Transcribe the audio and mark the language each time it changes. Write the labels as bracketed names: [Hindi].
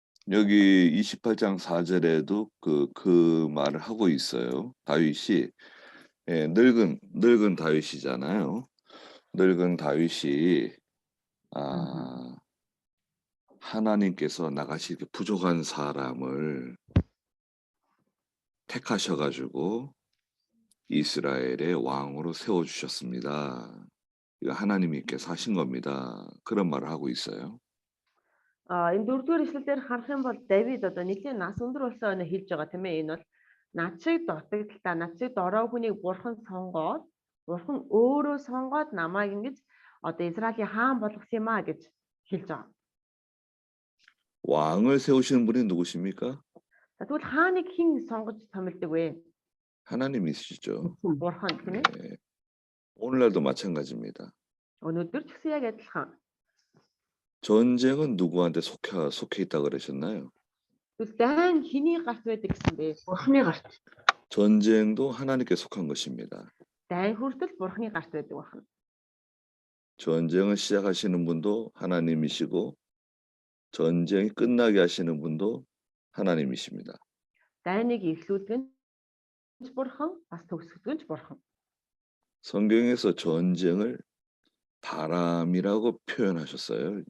[Korean] 여기 28장 4절에도 그 말을 하고 있어요. 다윗이 늙은 다윗이잖아요. 늙은 다윗이 하나님께서 나같이 이렇게 부족한 사람을 택하셔가지고 이스라엘의 왕으로 세워주셨습니다. 이거 하나님께서 하신 겁니다. 그런 말을 하고 있어요. [Mongolian] Энэ дөрөвдүгээр ишлэлээр харах юм бол Давид одоо нэлийн нас өндөр болсон өнө хэлж байгаа тийм ээ. Энэ бол над шиг дутагдaltaа, над шиг дорой хүнийг бурхан сонгоод, бурхан өөрөө сонгоод намайг ингэж одоо Израилийн хаан болгосон юм а гэж хэлж байгаа. [Korean] 왕을 세우시는 분이 누구십니까? [Mongolian] За тэгвэл хааныг хэн сонгож томилдог вэ? [Korean] 하나님이시죠. [Mongolian] Бурхан тийм ээ. [Korean] 네. 오늘날도 마찬가지입니다. [Mongolian] Өнөөдөр ч гэсэн яг адилхан. [Korean] 전쟁은 누구한테 속해 있다 그러셨나요? [Mongolian] Тэгвэл дайн хэний гарт байдаг гэсэн бэ? Бурханы гарт. [Korean] 전쟁도 하나님께 속한 것입니다. [Mongolian] Дайн хүртэл бурханы гарт байдаг байна. [Korean] 전쟁을 시작하시는 분도 하나님이시고 전쟁이 끝나게 하시는 분도 하나님이십니다. [Mongolian] Дайныг эхлүүлдэг нь бурхан, бас төгсгдөг нь бурхан. [Korean] 성경에서 전쟁을 바람이라고 표현하셨어요.